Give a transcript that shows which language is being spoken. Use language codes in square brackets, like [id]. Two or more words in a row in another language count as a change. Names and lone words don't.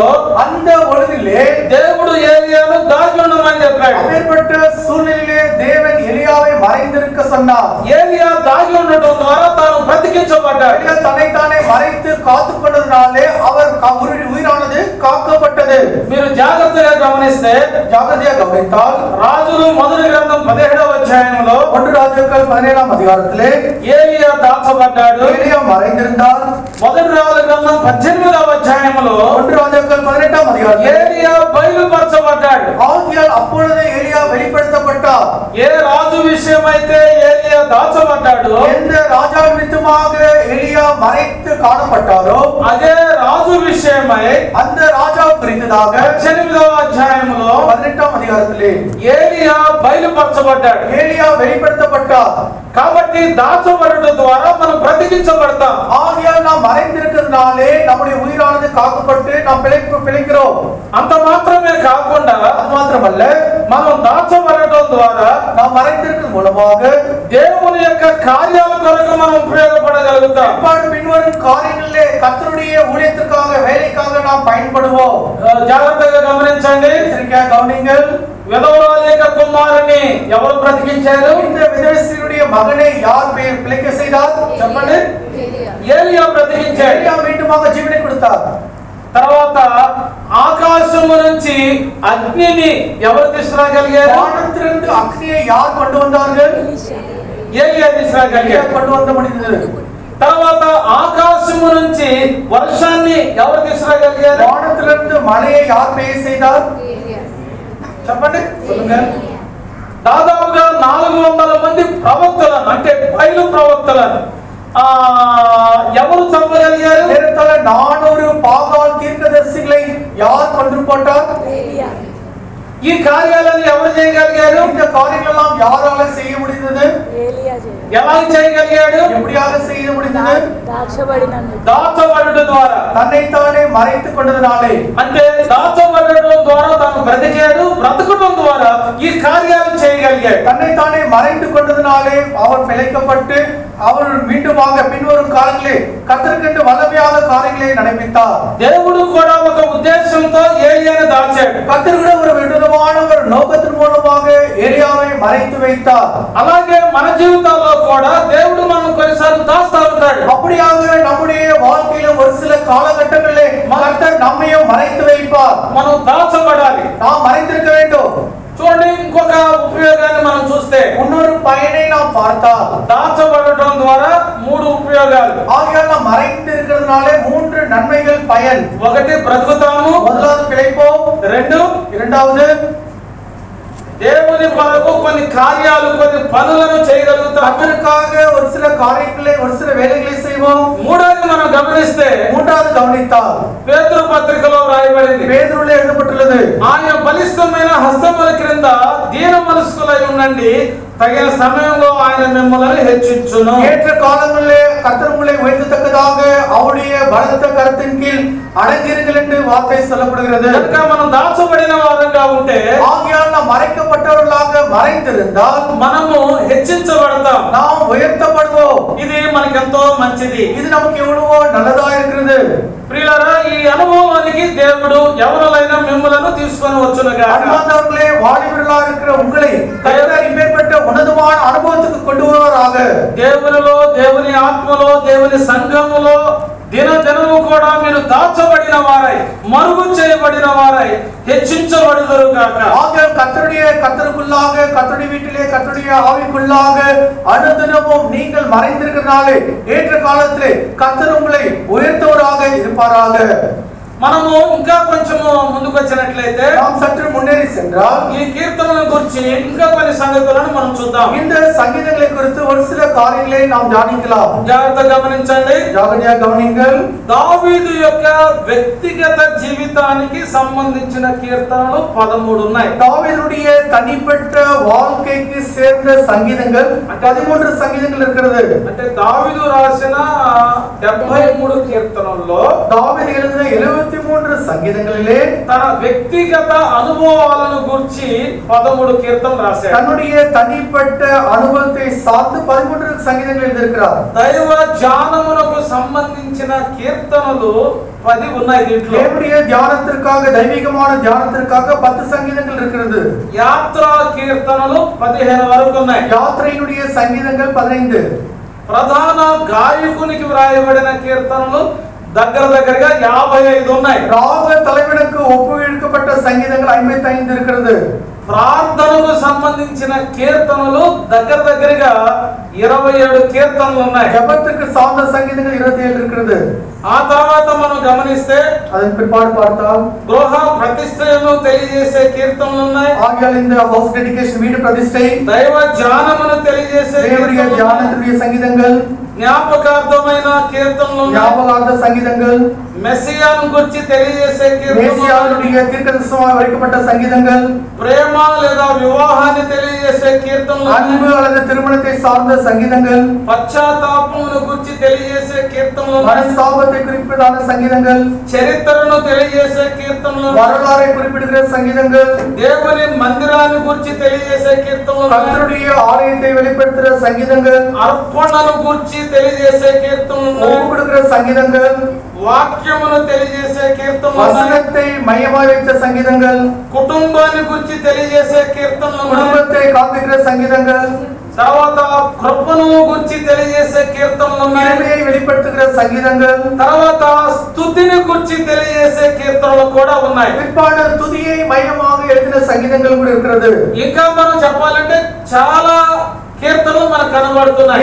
[ta] அந்த ஒழுங்கிலே [te] దేవుడు ఏలియాను దాచి ఉండమని చెప్పాడు. [ta] அப்பேற்பட்ட சூழ்நிலையிலே தேவன் எலியாவை மறைந்திருக்க சொன்னார். [te] ఏలియా దాగి ఉండటం ద్వారా తాను బ్రతికించబడ్డాడు. [ta] எலியா தன்னைத்தானே மறைத்து காத்துக் கொண்டதினாலே அவர் உயிரானது காக்கப்பட்டது. [te] మీరు జాగ్రత్తగా గమనిస్తే [ta] ஜாகிரதையாக கவனித்தால் [te] రాజులు మొదటి గ్రంథం 17వ అధ్యాయంలో [ta] 1 ராஜாக்கள் 17ஆம் அதிகாரத்திலே [te] ఏలియా దాచబడ్డాడు. [ta] எலியா மறைந்திருந்தார். [te] మొదటి రాజుల గ్రంథం 18వ అధ్యాయంలో [ta] 1 ராஜாக்கள் 18ஆம் அதிகாரத்திலே [te] ఏలియా బయలుపరచబడ్డాడు. [ta] ஆகியால் அப்பொழுது எலியா வெளிப்படுத்தப்பட்டார். [te] ఏ రాజు విషయమైతే ఏలియా దాచబడ్డాడు, [ta] எந்த ராஜா நிமித்தமாக எலியா மறைத்து காணப்பட்டாரோ [te] అదే రాజు విషయమై [ta] அந்த ராஜா குறித்ததாக [te] 18వ అధ్యాయంలో [ta] 18ஆம் அதிகாரத்திலே [te] ఏలియా బయలుపరచబడ్డాడు. [ta] எலியா வெளிப்படுத்தப்பட்டார். [te] కాబట్టి దాచబడటం ద్వారా మనం బ్రతికించబడతాం. [ta] ஆகியால் நாம் மறைந்திருக்கிறதுனாலே நம்முடைய உயிரானது காக்கப்பட்டு நாம் பிழைக்கிறோம். [te] అంత మాత్రమే కాకుండా [ta] அது மாத்திரமல்ல, [te] మనం దాచబడటం ద్వారా [ta] நாம் மறைந்திருக்கிறது மூலமாக [te] దేవుని యొక్క కార్యాల కొరకు మనం ఉపయోగపడగలుగుతాం. [ta] பின்வரும் காரியங்களிலே கர்த்தருடைய ஊழியத்திற்காக வேலைக்காக நாம் பயன்படுவோம். [te] జాగ్రత్తగా గమనించండి. [ta] எச்சரிக்கையாக கவனிங்கள். [te] విధవరాలి యొక్క కుమారుని ఎవరు బ్రతికించారు? [ta] இந்த விதவைஸ்திரியுடைய மகனை யார் பிழைக்க செய்தார்? [te] చెప్పండి. ఏలియా బ్రతికించాడు. [ta] எலியா மீண்டுமாக ஜீவனை கொடுத்தார். [te] తర్వాత ఆకాశము నుంచి అగ్నిని ఎవరు తీసుకురాగలిగారు? [ta] வானத்திலிருந்து அக்னியை யார் கொண்டு வந்தார்கள்? [te] ఏలియా తీసుకురాగలిగారు. [ta] கொண்டு வந்த முடிந்தது. [te] తర్వాత ఆకాశము నుంచి వర్షాన్ని ఎవరు తీసుకురాగలిగారు? [ta] வானத்திலிருந்து மழையை யார் பெய்ய செய்தார்? [te] చెప్పండి. దాదాపుగా 400 మంది ప్రవక్తలను, అంటే బయలు ప్రవక్తలను ఎవరు చంపగలిగారు? [ta] 400 பாகால் தீர்க்கதரிசிகளை யார் கொன்று போட்டார்? [te] ఈ కార్యాలను ఎవరు చేయగలిగారు? [ta] இந்த காரியங்கள் எல்லாம் யாரால செய்ய முடிந்தது? [te] ఎలా చేయగలిగాడు? [ta] எப்படியாக செய்ய முடிந்தது? [te] దాచబడడం ద్వారా, [ta] தன்னைத்தானே மறைத்துக் கொண்டதினாலே. [te] అంటే దాచబడడం ద్వారా తాను బ్రతికాడు. బ్రతకడం ద్వారా ఈ కార్యాలు చేయగలిగాడు. [ta] தன்னைத்தானே மறைத்துக் கொண்டதினாலே அவர் பிழைக்கப்பட்டு அவர் மீண்டுமாக பின்வரும் காலங்களே கர்த்தருக்கென்று வல்லமையான காரியங்களை நடப்பித்தார். [te] దేవుడు కూడా ఒక ఉద్దేశంతో ఏలియాను దాచాడు. [ta] கர்த்தர் கூட ஒரு விடுதமான ஒரு நோக்கத்தின் மூலமாக ஏலியாவை மறைத்து வைத்தார். [te] అలాగే మన జీవితాల్లో కూడా దేవుడు మనం కొన్నిసార్లు దాస్తా ఉంటాడు. [ta] அப்படியாக நம்முடைய வாழ்க்கையில ஒரு சில காலகட்டங்களிலே கர்த்தர் நம்மையும் மறைத்து வைப்பார். [te] మనం దాచబడాలి. [ta] நாம் மறைந்திருக்க வேண்டும். [te] మనం చూస్తే [ta] இன்னொரு பயனை நாம் பார்த்தால் [te] దాచబడటం ద్వారా 3 ఉపయోగాలు. [ta] ஆகையால் நாம் மறைந்து இருக்கிறதுனாலே 3 நன்மைகள் பயன். [te] ఒకటి బ్రతుకుతాము, [ta] முதலாவது பிழைப்போம், இரண்டாவது [te] దేవుని కొరకు కొన్ని కార్యాలు కొన్ని పనులను చేయగలుగుతాం. [ta] அதற்காக ஒரு சில காரியங்களை ஒரு சில வேலைகளை செய்வோம். [te] మూడోది మనం గమనిస్తే [ta] மூன்றாவது கவனித்தால் [te] పేతురు పత్రికలో రాయబడింది, [ta] பேதுருவிலே எழுதப்பட்டுள்ளது, [te] ఆయన బలిష్టమైన హస్తముల క్రింద దీన మనస్కులై ఉండండి, తగిన సమయంలో ఆయన మిమ్మల్ని హెచ్చించును. [ta] ஏற்ற காலங்களிலே கர்த்தர் உங்களை உயர்த்தத்தக்கதாக அவருடைய பலத்த கரத்தின் கீழ் அடங்கியிருங்கள் என்று வார்த்தை சொல்லப்படுகிறது. [te] కనుక మనం దాచబడిన వారంగా ఉంటే, [ta] ஆகையால் நாம் மறைக்கப்பட்டவர்களாக மறைந்திருந்தால் [te] మనము హెచ్చించబడతాం, [ta] நாம் உயர்த்தப்படுவோம். [te] ఇది మనకెంతో మంచిది. [ta] இது நமக்கு எவ்வளவோ நல்லதா இருக்கிறது. [te] ప్రియులారా, ఈ అనుభవానికి దేవుడు ఎవరైనా మిమ్మలను తీసుకొని వచ్చునుగా. [ta] அன்பார்ந்தவர்களே, வாலிபர்களாக இருக்கிற உங்களை கர்த்தர் இப்பேற்பட்ட உன்னதமான அனுபவத்துக்கு கொண்டு வருவாராக. [te] దేవునిలో, దేవుని ఆత్మలో, దేవుని సంఘములో దినదినము కూడా మీరు దాచబడిన వారై, మరుగు చేయబడిన వారై హెచ్చించబడుదురు గాక. [ta] ஆகையால் கர்த்தருக்குள்ளாக, கர்த்தருடைய வீட்டிலே, கர்த்தருடைய ஆவிக்குள்ளாக அனுதினமும் நீங்கள் மறைந்திருக்கிறனாலே ஏற்ற காலத்திலே கர்த்தர் உங்களை உயர்த்தவராக இருப்பாராக. [te] మనము ఇంకా కొంచెము ముందుకు వచ్చినట్లయితే, [ta] நாம் சற்று முன்னேறி சென்றால் [te] ఈ కీర్తనల గురించి ఇంకా కొన్ని సంగతులను మనం చూద్దాం. [ta] இந்த சங்கீதங்களை குறித்து ஒரு சில காரியங்களை நாம் தியானிக்கலாம். [te] జాగ్రత్తగా గమనించండి. [ta] ஜாகிரதையாக கவனிங்கள். [te] దావీదు యొక్క వ్యక్తిగత జీవితానికి సంబంధించిన కీర్తనలు 13 ఉన్నాయి. [ta] தாவீதுடைய தனிப்பட்ட வாழ்க்கைக்கு சேர்ந்த சங்கீதங்கள் 13 சங்கீதங்கள் இருக்கிறது. [te] అంటే దావీదు రాసిన 73 కీర్తనల్లో [ta] தாவீது எழுதின 73 சங்கீதங்களிலே [te] తన వ్యక్తిగత అనుభవాలను గురించి 13 కీర్తనలు రాశాడు. [ta] தன்னுடைய தனிப்பட்ட அனுபவத்தை சார்ந்து 13 சங்கீதங்கள் எழுதியிருக்கிறார். [te] దైవ జ్ఞానమునకు సంబంధించిన కీర్తనలు 10 ఉన్నాయి దీంట్లో. [ta] தேவனுடைய தியானத்திற்காக, தெய்வீகமான தியானத்திற்காக 10 சங்கீதங்கள் இருக்கிறது. [te] యాత్రా కీర్తనలు 15 వరకు ఉన్నాయి. [ta] யாத்திரையினுடைய சங்கீதங்கள் 15. [te] ప్రధాన గాయకునికి వ్రాయబడిన కీర్తనలు దగ్గరగా 55 ఉన్నాయి. [ta] ராக தலைவனுக்கு ஒப்புவிக்கப்பட்ட சங்கீதங்கள் 55 இருக்கிறது. [te] ప్రార్థనకు సంబంధించిన కీర్తనలు దగ్గరగా 27 కీర్తనలు ఉన్నాయి. [ta] ஜெபத்துக்கு சார்ந்த சங்கீதங்கள் 27 இருக்கிறது. [te] ఆ తర్వాత మనం గమనిస్తే [ta] அதன் பிற்பாடு பார்த்தால் [te] గృహ ప్రతిష్టను తెలియజేసే కీర్తనలు ఉన్నాయి. [ta] ஆகியால் இந்த [en] house dedication, [ta] வீடு பிரதிஷ்டை, [te] దైవ జ్ఞానమును తెలియజేసే [ta] தேவனுடைய [te] కీర్తనలు, [ta] தியானத்துடைய சங்கீதங்கள், [te] జ్ఞాపకార్థమైన కీర్తనలు ఉన్నాయి. [ta] ஞாபகார்த்த சங்கீதங்கள், [te] మెస్సియాను గురించి తెలియజేసే కీర్తనలు, [ta] மேசியாவுடைய தீர்க்கதரிசனமாக வரைக்கப்பட்ட சங்கீதங்கள், [te] ప్రేమ లేదా వివాహాన్ని తెలియజేసే కీర్తనలు, [ta] அன்பு அல்லது திருமணத்தை சார்ந்த சங்கீதங்கள், [te] పశ్చాత్తాపమును గురించి తెలియజేసే కీర్తనలు, [ta] மனஸ்தாபத்தை குறிப்பிடாத சங்கீதங்கள், [te] చరిత్రను తెలియజేసే కీర్తనలు, [ta] வரலாறை குறிப்பிடுகிற சங்கீதங்கள், [te] దేవుని మందిరాన్ని గురించి తెలియజేసే కీర్తనలు, [ta] கர்த்தருடைய ஆலயத்தை வெளிப்படுத்துகிற சங்கீதங்கள், [te] అర్పణను గురించి తెలియజేసే కీర్తనలు, [ta] ஒப்பு கொடுக்கிற சங்கீதங்கள், [te] వాక్యమును తెలియజేసే కీర్తనలు, [ta] வசனத்தை மையமாய் வைத்த சங்கீதங்கள், [te] కుటుంబాన్ని గురించి తెలియజేసే కీర్తనలు, [ta] குடும்பத்தை காண்பிக்கிற சங்கீதங்கள், [te] తర్వాత కృపను గురించి తెలియజేసే కీర్తనలు, [ta] கிருபையை வெளிப்படுத்துகிற சங்கீதங்கள், [te] తర్వాత స్తుతిని గురించి తెలియజేసే కీర్తనలు కూడా ఉన్నాయి. [ta] பிற்பாடு துதியை மையமாக எழுதின சங்கீதங்கள் கூட இருக்கிறது. [te] ఇంకా మనం చెప్పాలంటే చాలా కీర్తనలు మనకు కనబడుతున్నాయి.